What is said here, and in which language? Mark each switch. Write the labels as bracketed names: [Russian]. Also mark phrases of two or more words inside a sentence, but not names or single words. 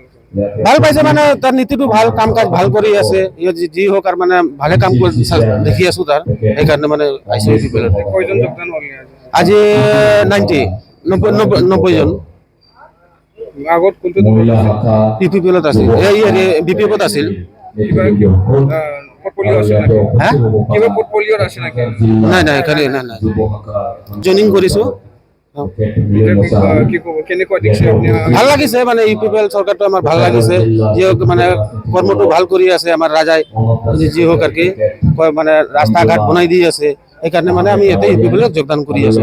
[Assamese] ভাল পাইছে মানে তাৰ নীতিটো ভাল কাম কাজ ভাল কৰি আছে যি হোক আৰু মানে ভালে কাম কৰি দেখি আছো তাৰ সেইকাৰণে মানে আহিছে ইউপিপিএলত কয়জন যোগদান হ'ল আজি 90 জন আগত কোনটো ইউপিপিএলত আছিল বিপিএফত আছিল পোর্টফোলিও আছে নাকি হ্যাঁ কিবা পোর্টফোলিও আছে নাকি নাই নাই খালি নাই নাই জয়েনিং কৰিছো কি কব কেনেকুৱা দেখছে আপুনি ভাল লাগিছে মানে ইউপিপিএল চৰকাৰটো আমাৰ ভাল লাগিছে যি হোক মানে কৰ্মটো ভাল কৰি আছে আমাৰ ৰাজাই যি হোক আৰু কি কয় মানে ৰাস্তা ঘাট বনাই দি আছে সেইকাৰণে মানে আমি ইয়াতে ইউপিপিএলত যোগদান কৰি আছো